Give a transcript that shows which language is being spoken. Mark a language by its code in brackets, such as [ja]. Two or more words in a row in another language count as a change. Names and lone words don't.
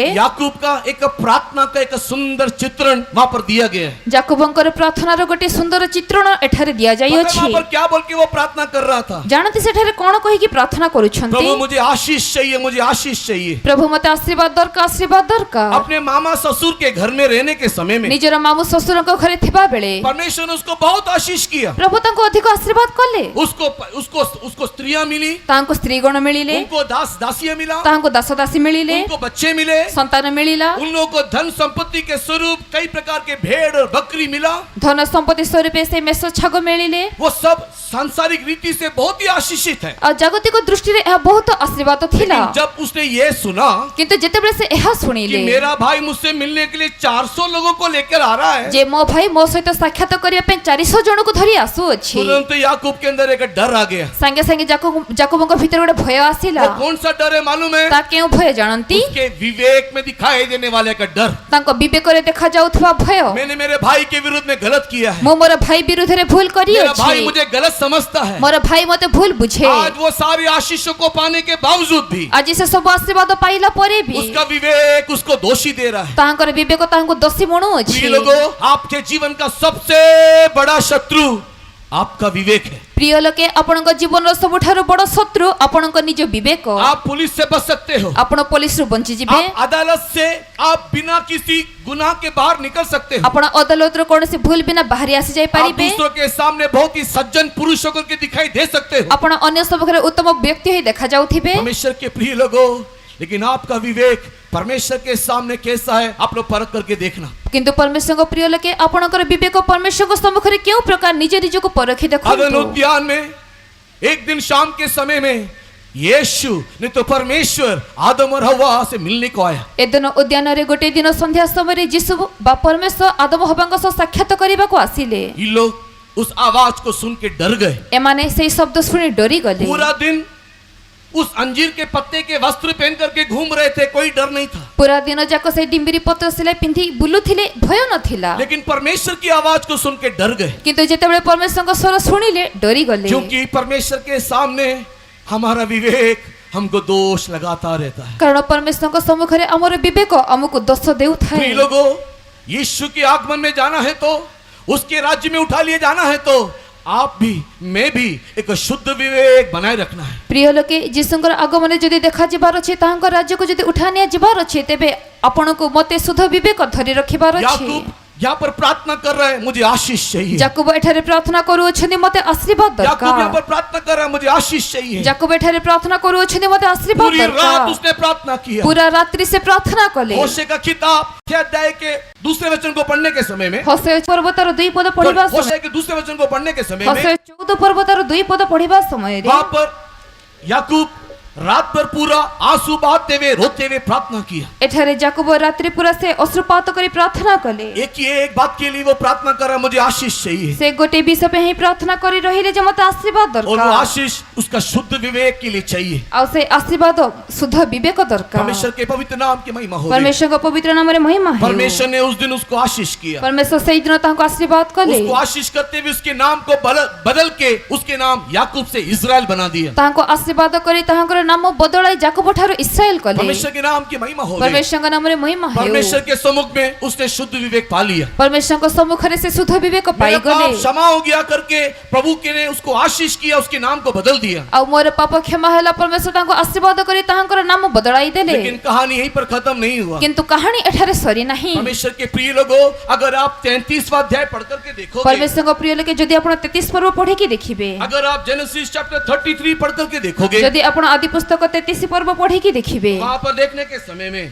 [hi] याकूब का एक प्रार्थना का एक सुंदर चित्रण वहां पर दिया गया है। [or] ଯାକୋବଙ୍କର ପ୍ରାର୍ଥନାର ଗୋଟେ ସୁନ୍ଦର ଚିତ୍ରଣ ଏଠାରେ [hi] पता [or] ଦିଆଯାଇଅଛି। [hi] वहां पर क्या बोल के वो प्रार्थना कर रहा था? [or] ଜାଣନ୍ତି ସେଠାରେ କଣ କହିକି ପ୍ରାର୍ଥନା କରୁଛନ୍ତି? [hi] प्रभु मुझे आशीष चाहिए, मुझे आशीष चाहिए। [or] ପ୍ରଭୁ ମତେ ଆଶୀର୍ବାଦ ଦରକାର, ଆଶୀର୍ବାଦ ଦରକାର। [hi] अपने मामा ससुर के घर में रहने के समय में [or] ନିଜର ମାମୁଁ ଶ୍ୱଶୁରଙ୍କ ଘରେ ଥିବା ବେଳେ [hi] परमेश्वर ने उसको बहुत आशीष किया। [or] ପ୍ରଭୁ ତାଙ୍କୁ ଅଧିକ ଆଶୀର୍ବାଦ କଲେ। [hi] उसको उसको उसको स्त्रियां मिली, [or] ତାଙ୍କୁ ସ୍ତ୍ରୀଗଣ ମିଳିଲେ, [hi] उनको दास दासियां मिला, [or] ତାଙ୍କୁ ଦାସ ଦାସୀ ମିଳିଲେ, [hi] उनको बच्चे मिले, [or] ସନ୍ତାନ ମିଳିଲା, [hi] उन लोगों को धन संपत्ति के स्वरूप कई प्रकार के भेड़ और बकरी मिला। [or] ଧନ ସମ୍ପତ୍ତି ସ୍ୱରୂପେ ସେ ମେଷ ଛାଗ ମିଳିଲେ। [hi] वो सब सांसारिक रीति से बहुत ही आशीषित है। [or] ଆଉ ଜାଗତିକ ଦୃଷ୍ଟିରେ ଏହା ବହୁତ ଆଶୀର୍ବାଦ ଥିଲା। [hi] लेकिन जब उसने ये सुना [or] କିନ୍ତୁ ଯେତେବେଳେ ସେ ଏହା [hi] कि [or] ଶୁଣିଲେ [hi] मेरा भाई मुझसे मिलने के लिए 400 लोगों को लेकर आ रहा है, [or] ଯେ ମୋ ଭାଇ ମୋ ସହିତ ସାକ୍ଷାତ କରିବା ପାଇଁ 400 ଜଣକୁ ଧରି ଆସୁଅଛି, [hi] तुरंत याकूब के अंदर एक डर आ गया। [or] ସାଙ୍ଗେ ସାଙ୍ଗେ ଯାକୋବଙ୍କ ଭିତରେ ଗୋଟେ ଭୟ ଆସିଲା। [hi] वो कौन सा डर है मालूम है? [or] ତା କେଉଁ ଭୟ ଜାଣନ୍ତି? [hi] उसके विवेक में दिखाई देने वाले का डर। [or] ତାଙ୍କ ବିବେକରେ ଦେଖାଯାଉଥିବା ଭୟ। [hi] मैंने मेरे भाई के विरुद्ध में गलत किया है, [or] ମୁଁ ମୋର ଭାଇ ବିରୁଦ୍ଧରେ ଭୁଲ [hi] मेरा [or] କରିଅଛି, [hi] भाई मुझे गलत समझता है। [or] ମୋର ଭାଇ ମତେ ଭୁଲ ବୁଝେ। [hi] आज वो सारी आशीषों को पाने के बावजूद भी [or] ଆଜି ସେ ସବୁ ଆଶୀର୍ବାଦ ପାଇଲା ପରେ ବି [hi] उसका विवेक उसको दोषी दे रहा है। [or] ତାଙ୍କର ବିବେକ ତାଙ୍କୁ ଦୋଷୀ ମଣୁଅଛି। [hi] प्रिय लोगों, आपके जीवन का सबसे बड़ा शत्रु आपका विवेक है। [or] ପ୍ରିୟ ଲୋକେ, ଆପଣଙ୍କ ଜୀବନର ସବୁଠାରୁ ବଡ଼ ଶତ୍ରୁ ଆପଣଙ୍କ ନିଜ ବିବେକ। [hi] आप पुलिस से बच सकते हो, [or] ଆପଣ ପୋଲିସରୁ ବଞ୍ଚିଯିବେ, [hi] आप अदालत से आप बिना किसी गुनाह के बाहर निकल सकते हो, [or] ଆପଣ ଅଦାଲତରୁ କୌଣସି ଭୁଲ ବିନା ବାହାରି ଆସି [hi] आप [or] ଯାଇପାରିବେ, [hi] दूसरों के सामने बहुत ही सज्जन पुरुष होकर के दिखाई दे सकते हो। [or] ଆପଣ ଅନ୍ୟ ସମ୍ମୁଖରେ ଉତ୍ତମ ବ୍ୟକ୍ତି ହୋଇ ଦେଖାଯାଉଥିବେ। [hi] परमेश्वर के प्रिय लोगों, लेकिन आपका विवेक परमेश्वर के सामने कैसा है आप लोग परख करके देखना। [or] କିନ୍ତୁ ପରମେଶ୍ୱରଙ୍କ ପ୍ରିୟ ଲୋକେ, ଆପଣଙ୍କର ବିବେକ ପରମେଶ୍ୱରଙ୍କ ସମ୍ମୁଖରେ କେଉଁ ପ୍ରକାର ନିଜ ନିଜକୁ ପରଖି [hi] अदन [or] ଦେଖନ୍ତୁ। [hi] उद्यान में एक दिन शाम के समय में यीशु ने तो परमेश्वर आदम और हवा से मिलने को आया। [or] ଏଦିନ ଉଦ୍ୟାନରେ ଗୋଟିଏ ଦିନ ସନ୍ଧ୍ୟା ସମୟରେ ଯୀଶୁ ବା ପରମେଶ୍ୱର ଆଦମ ହବାଙ୍କ ସହ ସାକ୍ଷାତ କରିବାକୁ ଆସିଲେ। [hi] ये लोग उस आवाज को सुन के डर गए। [or] ଏମାନେ ସେଇ ଶବ୍ଦ ଶୁଣି ଡରିଗଲେ। [hi] पूरा दिन उस अंजीर के पत्ते के वस्त्र पहन करके घूम रहे थे, कोई डर नहीं था। [or] ପୁରା ଦିନ ଯାକ ସେଇ ଡିମ୍ବିରି ପତ୍ର ସିଲାଇ ପିନ୍ଧି ବୁଲୁଥିଲେ, ଭୟ ନଥିଲା। [hi] लेकिन परमेश्वर की आवाज को सुन के डर गए, [or] କିନ୍ତୁ ଯେତେବେଳେ ପରମେଶ୍ୱରଙ୍କ ସ୍ୱର ଶୁଣିଲେ ଡରିଗଲେ। [hi] क्योंकि परमेश्वर के सामने हमारा विवेक हमको दोष लगाता रहता है। [or] କାରଣ ପରମେଶ୍ୱରଙ୍କ ସମ୍ମୁଖରେ ଆମର ବିବେକ ଆମକୁ ଦୋଷ ଦେଉଥାଏ। [hi] प्रिय लोगों, यीशु के आगमन में जाना है तो, उसके राज्य में उठा लिए जाना है तो आप भी मैं भी एक शुद्ध विवेक बनाए रखना है। [or] ପ୍ରିୟ ଲୋକେ, ଯୀଶୁଙ୍କର ଆଗମନ ଯଦି ଦେଖାଯିବାର ଅଛି, ତାଙ୍କ ରାଜ୍ୟକୁ ଯଦି ଉଠା ନିଆଯିବାର ଅଛି, ତେବେ ଆପଣଙ୍କୁ ମତେ ଶୁଦ୍ଧ ବିବେକ ଧରି ରଖିବାର ଅଛି। [hi] याकूब यहाँ पर प्रार्थना कर रहा है, मुझे आशीष चाहिए। [or] ଯାକୋବ ଏଠାରେ ପ୍ରାର୍ଥନା କରୁଅଛନ୍ତି, ମତେ ଆଶୀର୍ବାଦ [hi] याकूब यहाँ [or] ଦରକାର। [hi] पर प्रार्थना कर रहा है, मुझे आशीष चाहिए। [or] ଯାକୋବ ଏଠାରେ ପ୍ରାର୍ଥନା କରୁଅଛନ୍ତି, ମତେ ଆଶୀର୍ବାଦ [hi] पूरी रात [or] ଦରକାର। [hi] उसने प्रार्थना किया। [or] ପୁରା ରାତ୍ରି ସେ ପ୍ରାର୍ଥନା କଲେ। [hi] होशे का किताब 6 अध्याय के दूसरे वचन को पढ़ने के समय में, [or] ହୋସେୟ ପର୍ବତର 2 ପଦ ପଢିବା ସମୟରେ, [hi] होशे के दूसरे वचन को पढ़ने के समय में [or] ହୋସେୟ 14 ପର୍ବତର 2 ପଦ ପଢିବା ସମୟରେ [hi] वहां पर याकूब रात भर पूरा आंसू बहाते हुए रोते हुए प्रार्थना किया। [or] ଏଠାରେ ଯାକୋବ ରାତ୍ରି ପୁରା ସେ ଅଶ୍ରୁପାତ କରି ପ୍ରାର୍ଥନା କଲେ। [hi] एक ही एक बात के लिए वो प्रार्थना कर रहा है, मुझे आशीष चाहिए। [or] ସେ ଗୋଟେ ବିଷୟ ପାଇଁ ହିଁ ପ୍ରାର୍ଥନା କରି ରହିଲେ ଯେ ମତେ ଆଶୀର୍ବାଦ [hi] और वो [or] ଦରକାର। [hi] आशीष उसका शुद्ध विवेक के लिए चाहिए। [or] ଆଉ ସେ ଆଶୀର୍ବାଦ ଶୁଦ୍ଧ ବିବେକ ଦରକାର। [hi] परमेश्वर के पवित्र नाम की महिमा हो। [or] ପରମେଶ୍ୱରଙ୍କ ପବିତ୍ର ନାମରେ ମହିମା ହେଉ। [hi] परमेश्वर ने उस दिन उसको आशीष किया। [or] ପରମେଶ୍ୱର ସେଇଦିନ ତାଙ୍କୁ ଆଶୀର୍ବାଦ କଲେ। [hi] उसको आशीष करते हुए उसके नाम को बदल के उसके नाम याकूब से इजराइल बना दिया। [or] ତାଙ୍କୁ ଆଶୀର୍ବାଦ କରି ତାଙ୍କର ନାମ ବଦଳାଇ ଯାକୋବ ଠାରୁ ଇସ୍ରାଏଲ କଲେ। [hi] परमेश्वर के नाम की महिमा हो। [or] ପରମେଶ୍ୱରଙ୍କ ନାମରେ ମହିମା ହେଉ। [hi] परमेश्वर के सम्मुख में उसने शुद्ध विवेक पा लिया। [or] ପରମେଶ୍ୱରଙ୍କ ସମ୍ମୁଖରେ ସେ ଶୁଦ୍ଧ ବିବେକ [hi] मेरा [or] ପାଇଗଲେ। [hi] पाप क्षमा हो गया करके प्रभु के ने उसको आशीष किया, उसके नाम को बदल दिया। [or] ଆଉ ମୋର पाप କ୍ଷମା ହେଲା, ପରମେଶ୍ୱର ତାଙ୍କୁ ଆଶୀର୍ବାଦ କରି ତାଙ୍କର ନାମ ବଦଳାଇ ଦେଲେ। [hi] लेकिन कहानी यहीं पर खत्म नहीं हुआ। [or] କିନ୍ତୁ କାହାଣୀ ଏଠାରେ ସରି ନାହିଁ। [hi] परमेश्वर के प्रिय लोगों, अगर आप 33वां अध्याय पढ़ करके देखोगे, [or] ପରମେଶ୍ୱରଙ୍କ ପ୍ରିୟ ଲୋକେ, ଯଦି ଆପଣ 33 ପର୍ବ ପଢିକି ଦେଖିବେ, [hi] अगर आप जेनेसिस चैप्टर 33 पढ़ करके देखोगे, [or] ଯଦି ଆପଣ ଆଦି पुस्तକ 33 ପର୍ବ ପଢିକି ଦେଖିବେ, [hi] वहां पर देखने के समय में